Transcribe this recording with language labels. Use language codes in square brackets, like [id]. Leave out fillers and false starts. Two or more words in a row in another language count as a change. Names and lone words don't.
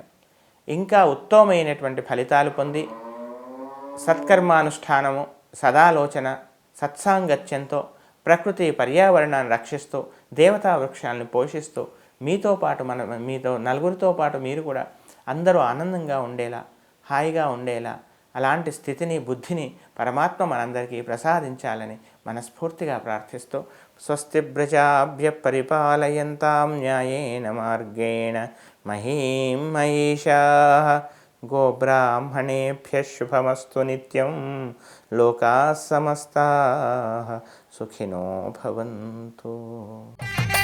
[te] ఇంకా ఉత్తమమైనటువంటి ఫలితాలు పొంది సత్కర్మానుష్ఠానము, సదాలోచన, సత్సాంగత్యంతో ప్రకృతి పర్యావరణాన్ని రక్షిస్తూ దేవతా వృక్షాలను పోషిస్తూ మీతో పాటు మీతో నలుగురితో పాటు మీరు కూడా అందరూ ఆనందంగా ఉండేలా, హాయిగా ఉండేలా అలాంటి స్థితిని, బుద్ధిని పరమాత్మ మనందరికీ ప్రసాదించాలని మనస్ఫూర్తిగా ప్రార్థిస్తూ [sa] స్వస్తి ప్రజాభ్య పరిపాలయంతాం న్యాయేన మార్గేణ మహీం మహిషాః గోబ్రాహ్మణేభ్యः శుభమస్తు నిత్యం లోకాः సమస్తాः సుఖినో భవంతు.